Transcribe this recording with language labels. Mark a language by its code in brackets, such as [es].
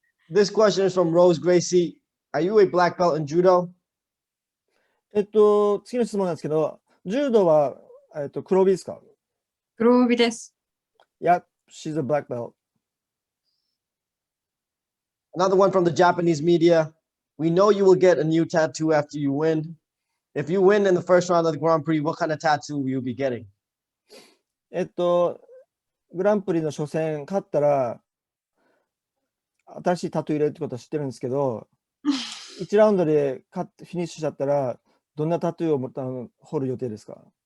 [en] This question is from Rose Gracie. Are you a black belt in judo? [ja] 次の質問なんですけど、柔道は黒帯ですか？黒帯です。 [en] Yeah, she's a black belt. Another one from the Japanese media. We know you will get a new tattoo after you win. If you win in the first round of the Grand Prix, what kind of tattoo will you be getting? [ja] グランプリの初戦勝ったら新しいタトゥー入れるってことは知ってるんですけど、1ラウンドでフィニッシュしちゃったらどんなタトゥーを彫る予定ですか？